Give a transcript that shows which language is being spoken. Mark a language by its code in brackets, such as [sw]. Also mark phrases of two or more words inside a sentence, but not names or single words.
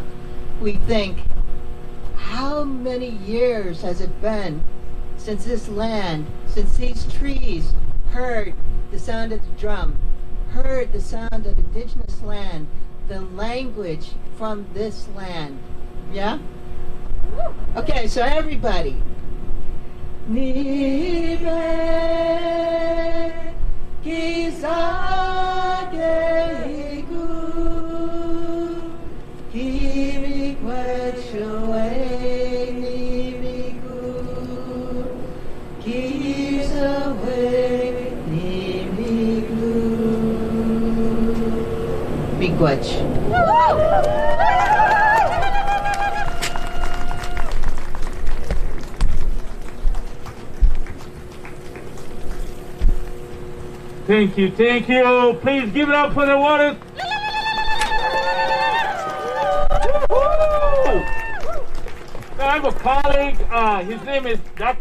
[en] We think, how many years has it been since this land, since these trees heard the sound of the drum, heard the sound of indigenous land, the language from this land. Yeah? Okay, so everybody. [oj] Nibe kisageigu kimi kwachuwe nimiku kisawe nimiku. Miigwech. [en] Thank you, thank you. Please give it up for the water. I have a colleague, his name is Dr.